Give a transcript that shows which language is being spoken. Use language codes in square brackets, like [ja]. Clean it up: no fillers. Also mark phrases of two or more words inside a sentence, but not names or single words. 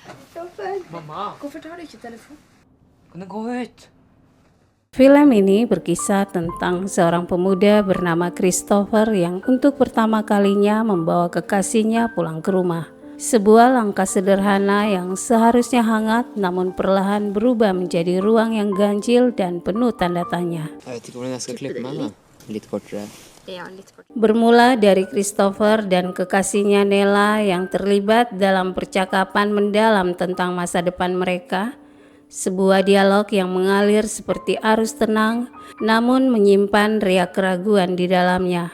[no] Mamma, hvorfor tar du ikke telefon? Kan du gå ut? [id] Film ini berkisah tentang seorang pemuda bernama Christopher yang untuk pertama kalinya membawa kekasihnya pulang ke rumah. Sebuah langkah sederhana yang seharusnya hangat namun perlahan berubah menjadi ruang yang ganjil dan penuh tanda tanya. [no] Jeg vet ikke hvordan jeg skal klippe meg da. Litt kortere. [id] Bermula dari Christopher dan kekasihnya Nela yang terlibat dalam percakapan mendalam tentang masa depan mereka. Sebuah dialog yang mengalir seperti arus tenang, namun menyimpan riak keraguan di dalamnya.